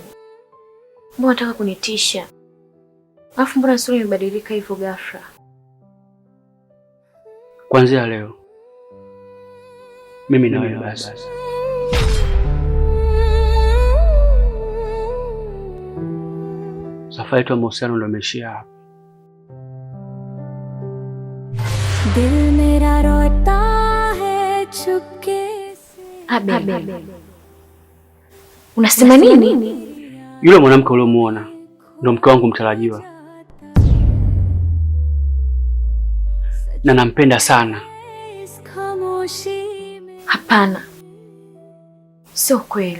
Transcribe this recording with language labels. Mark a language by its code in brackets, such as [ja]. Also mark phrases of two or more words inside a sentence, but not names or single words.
[sw] Mbona unataka kunitisha? Alafu mbona sura imebadilika hivyo ghafla? Kuanzia leo mimi na wewe basi. Safari yetu ya mahusiano ndio imeishia hapa. [hi] दिल मेरा रोता है चुपके से। [sw] Abel. Unasema nini? Yule mwanamke uliomuona ndio mke wangu mtarajiwa. Na nampenda sana. Hapana. Sio kweli.